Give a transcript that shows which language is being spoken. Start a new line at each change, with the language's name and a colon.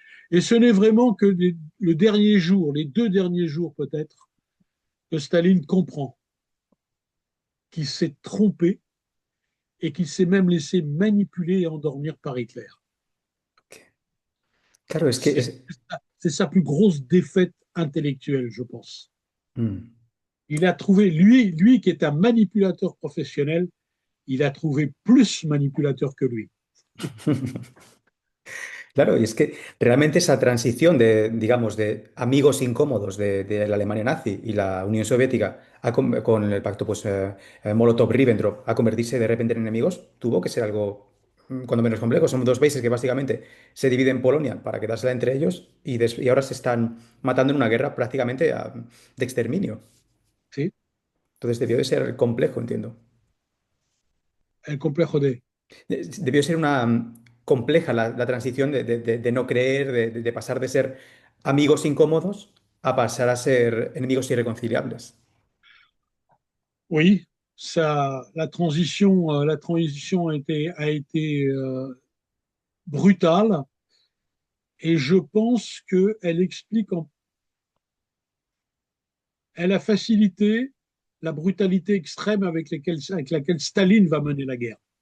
French: Et ce n'est vraiment que le dernier jour, les deux derniers jours peut-être, que Staline comprend qu'il s'est trompé et qu'il s'est même laissé manipuler et endormir par Hitler.
Spanish: Ok. Claro, es que
French: C'est
Spanish: es.
French: sa plus grosse défaite intellectuelle, je pense. Mm. Il a trouvé, lui qui est un manipulateur professionnel, il a trouvé plus manipulateur que lui.
Spanish: Claro, y es que realmente esa transición de, digamos, de amigos incómodos de la Alemania nazi y la Unión Soviética con el pacto pues, Molotov-Ribbentrop a convertirse de repente en enemigos, tuvo que ser algo, cuando menos complejo. Son dos países que básicamente se dividen Polonia para quedársela entre ellos y ahora se están matando en una guerra prácticamente de exterminio. ¿Sí? Entonces debió de ser complejo, entiendo. El complejo de. Debió ser una compleja la transición de no creer, de pasar de ser amigos incómodos a pasar a ser enemigos irreconciliables.
French: Oui, la transition a été brutale et je pense qu'elle elle a facilité la brutalité extrême avec laquelle Staline va mener la guerre.